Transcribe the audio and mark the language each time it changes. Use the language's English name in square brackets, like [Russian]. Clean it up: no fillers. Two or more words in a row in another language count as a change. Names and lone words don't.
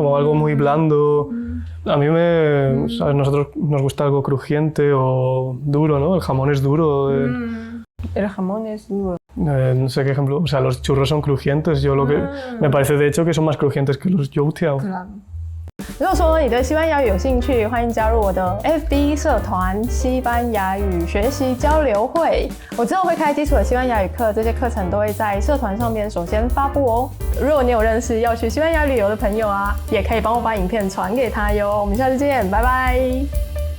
[Spanish] Como algo muy blando. A mí o sea, a nosotros nos gusta algo crujiente o duro, ¿no? El jamón es duro. El jamón es duro. No sé qué ejemplo, o sea, los churros son crujientes. Yo lo que me parece de hecho que son más crujientes que los youtiao. Claro. [Chinese] 如果说你对西班牙语有兴趣，欢迎加入我的 FB 社团西班牙语学习交流会。我之后会开基础的西班牙语课，这些课程都会在社团上面首先发布哦。如果你有认识要去西班牙旅游的朋友啊，也可以帮我把影片传给他哟。我们下次见，拜拜。